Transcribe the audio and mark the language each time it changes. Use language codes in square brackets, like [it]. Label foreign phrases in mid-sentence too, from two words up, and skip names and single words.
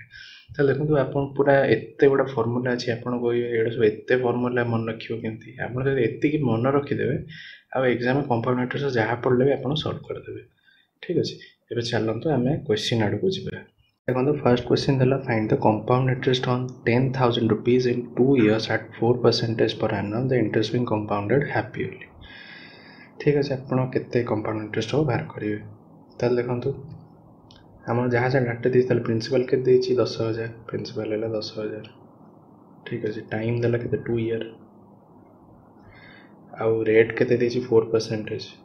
[or] ତାହେଲେ ଦେଖନ୍ତୁ ଆପଣ ପୁରା ଏତେ ଗୁଡ଼ା ଫର୍ମୁଲା ଅଛି, ଆପଣ କହିବେ ଏଇଟା ସବୁ ଏତେ ଫର୍ମୁଲା ମନେ ରଖିବ କେମିତି। ଆପଣ ଯଦି ଏତିକି ମନେ ରଖିଦେବେ ଆଉ [en] exam compound interest [or] ଯାହା ପଡ଼ିଲେ ବି ଆପଣ ସଲ୍ଭ କରିଦେବେ। ଠିକ୍ ଅଛି, ଏବେ ଚାଲନ୍ତୁ ଆମେ କ୍ୱେଶ୍ଚିନ୍ ଆଡ଼କୁ ଯିବା। [en] ଦେଖନ୍ତୁ first question ଦେଲା, find the compound interest on 10,000 rupees in 2 years at 4% per annum, the interest being compounded happily। [or] ଠିକ୍ ଅଛି, ଆପଣ କେତେ [en] compound interest [or] ହେବ ବାହାର କରିବେ। ତାହେଲେ ଦେଖନ୍ତୁ ଆମର ଯାହା ଯାହା ଡାଟା ଦେଇଛି, ତାହେଲେ ପ୍ରିନ୍ସିପାଲ୍ କେତେ ଦେଇଛି 10,000, ପ୍ରିନ୍ସିପାଲ୍ ହେଲା 10,000। ଠିକ୍ ଅଛି, ଟାଇମ୍ ଦେଲା କେତେ 2 ଇୟର୍, ଆଉ ରେଟ୍ କେତେ ଦେଇଛି 4%।